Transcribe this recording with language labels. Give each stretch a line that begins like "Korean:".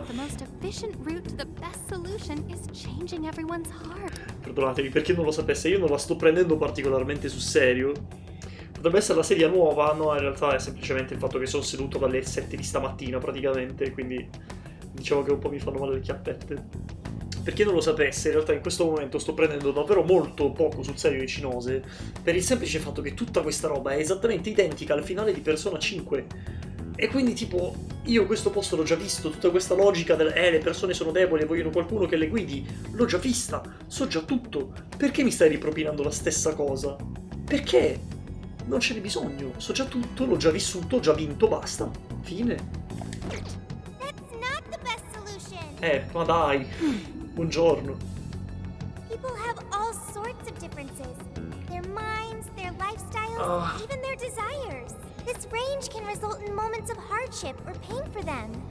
English: The most efficient route to the best solution is changing everyone's heart.
Italian: Perdonatemi, per chi non lo sapesse, io non la sto prendendo particolarmente sul serio. Potrebbe essere la serie nuova, no, in realtà è semplicemente il fatto che sono seduto dalle 7 di stamattina praticamente, quindi diciamo che un po' mi fanno male le chiappette. Per chi non lo sapesse, in realtà in questo momento sto prendendo davvero molto poco sul serio Icinose, per il semplice fatto che tutta questa roba è esattamente identica al finale di Persona 5. E quindi tipo, io questo posto l'ho già visto, tutta questa logica del le persone sono deboli e vogliono qualcuno che le guidi, l'ho già vista, so già tutto. Perché mi stai ripropinando la stessa cosa? Perché? Non ce n'è bisogno, so già tutto, l'ho già vissuto, ho già vinto, basta. Fine.
English: That's not the best solution.
Italian: Ma dai. Buongiorno.
English: People have all sorts of differences. Their minds, their lifestyles, even their desires. This range can result in moments of hardship or pain for them.